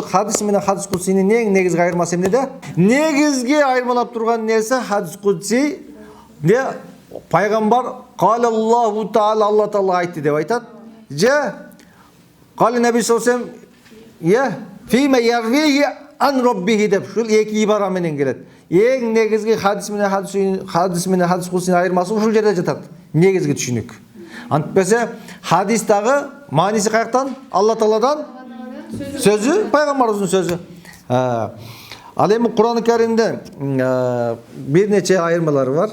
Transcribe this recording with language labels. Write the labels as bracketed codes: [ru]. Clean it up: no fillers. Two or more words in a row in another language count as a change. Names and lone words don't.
[ky] хадис менен хадис кудсинин эң негизги айырмасы эмнеде? Негизги айырмалап турган нерсе хадис кудси не пайгамбар [ar] قال الله تعالى [ky] Алла Таала айтты деп айтат. [ar] Же قال النبي صلى الله عليه وسلم فيما يرويه عن ربه [ky] деп ушул эки ибара менен келет. Эң негизги хадис менен хадис кудсинин айырмасы ушул жерде жатат. Негизги түшүнүк. Антпесе хадистагы мааниси каяктан? Алла Тааладан сөзү, пайгамбарыбыздын сөзү. Ал эми Кур'ан-ы Каримде бир нече айырмалары бар.